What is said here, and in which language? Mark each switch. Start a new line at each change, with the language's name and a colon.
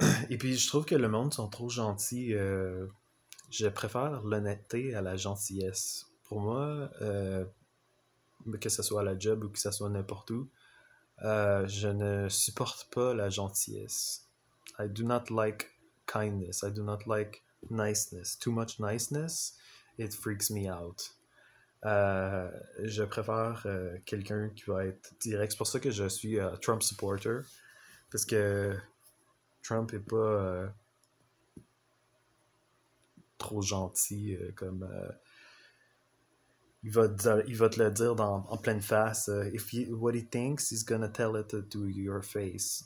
French: Et puis je trouve que le monde sont trop gentils. Je préfère l'honnêteté à la gentillesse. Pour moi, que ce soit à la job ou que ce soit n'importe où, je ne supporte pas la gentillesse.
English: I do not like kindness. I do not like niceness. Too much niceness, it freaks me out.
French: Je préfère quelqu'un qui va être direct. C'est pour ça que je suis Trump supporter. Parce que Trump est pas trop gentil comme il va te le dire en pleine face.
English: What he thinks, he's gonna tell it to your face.